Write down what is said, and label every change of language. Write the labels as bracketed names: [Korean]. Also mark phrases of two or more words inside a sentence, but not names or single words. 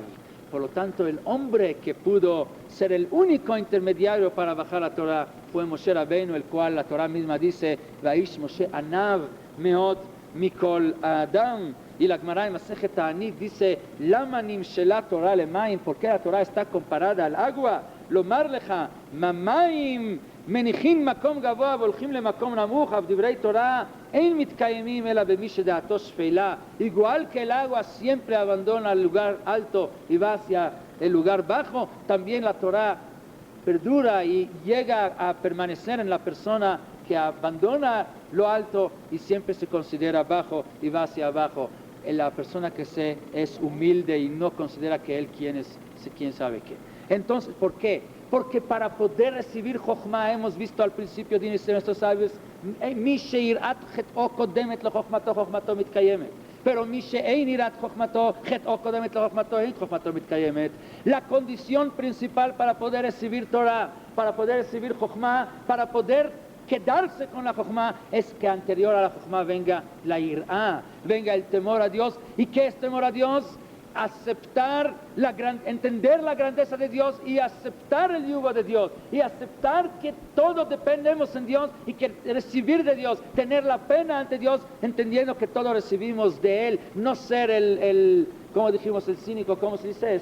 [Spanish] Por lo tanto, el hombre que pudo ser el único intermediario para bajar la Torah fue Moshe Rabbeinu, el cual la Torah misma dice, [Hebrew] והאיש משה עניו מאד מכל האדם. [Spanish] Y la Gemara en Masejet Ta'anit dice, [Hebrew] למה נמשלה תורה למים, [Spanish] ¿por qué la Torah está comparada al agua? [Hebrew] לומר לך מה מים מניחים מקום גבוה והולכים למקום נמוך, אף דברי תורה אין מתקיימים אלא במי שדעתו שפלה. [Spanish] Igual que el agua siempre abandona el lugar alto y va hacia el lugar bajo, también la Torah perdura y llega a permanecer en la persona que abandona lo alto y siempre se considera bajo y va hacia abajo. En la persona que es humilde y no considera que él quién sabe qué. Entonces, ¿por qué? Porque para poder recibir Jochma, hemos visto al principio de nuestros sabios, [Hebrew] מי שיראת חטאו קודמת לחכמתו חכמתו מתקיימת. Pero מי שאין יראת חכמתו חטאו קודמת לחכמתו אין חכמתו מתקיימת. [Spanish] La condición principal para poder recibir Torah, para poder recibir Jochma, para poder quedarse con la Jochma, es que anterior a la Jochma venga la irá, venga el temor a Dios. ¿Y qué es temor a Dios? Entender la grandeza de Dios y aceptar el yugo de Dios y aceptar que todo dependemos en Dios y que recibir de Dios, tener la pena ante Dios, entendiendo que todo recibimos de Él, no ser como dijimos, el cínico, ¿cómo se dice?